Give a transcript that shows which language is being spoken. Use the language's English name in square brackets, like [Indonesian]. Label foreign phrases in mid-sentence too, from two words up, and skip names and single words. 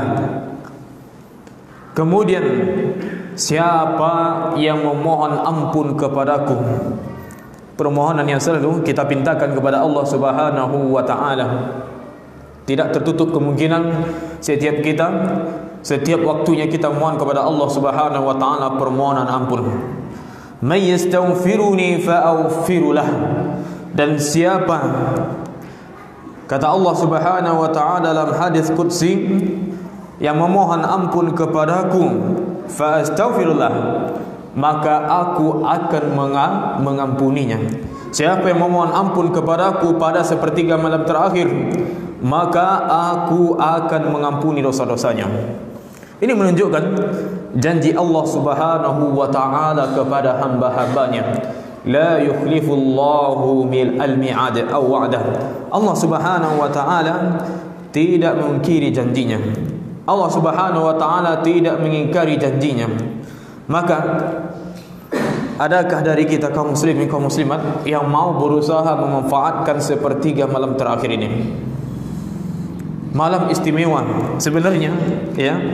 [Indonesian] Kemudian siapa yang memohon ampun kepadaku, permohonan yang selalu kita pintakan kepada Allah [Arabic] سبحانه وتعالى. [Indonesian] Tidak tertutup kemungkinan setiap waktunya kita mohon kepada Allah [Arabic] سبحانه وتعالى [Indonesian] permohonan ampun. [Arabic] من يستغفرني فأغفر له. [Indonesian] Dan siapa, kata Allah [Arabic] سبحانه وتعالى [Indonesian] dalam hadis qudsi, yang memohon ampun kepadaku, fa'astaghfirullah, maka aku akan mengampuninya. Siapa yang memohon ampun kepadaku pada sepertiga malam terakhir, maka aku akan mengampuni dosa-dosanya. Ini menunjukkan janji Allah [Arabic] سبحانه وتعالى [Indonesian] kepada hamba-hambanya. [Arabic] لا يخلف الله الميعاد أو وعده. [Indonesian] Allah [Arabic] سبحانه وتعالى [Indonesian] tidak mengingkari janjinya. Allah [Arabic] سبحانه وتعالى [Indonesian] tidak mengingkari janjinya. Maka adakah dari kita kaum muslimin kaum muslimat yang mau berusaha memanfaatkan sepertiga malam terakhir ini? Malam istimewa sebenarnya, ya.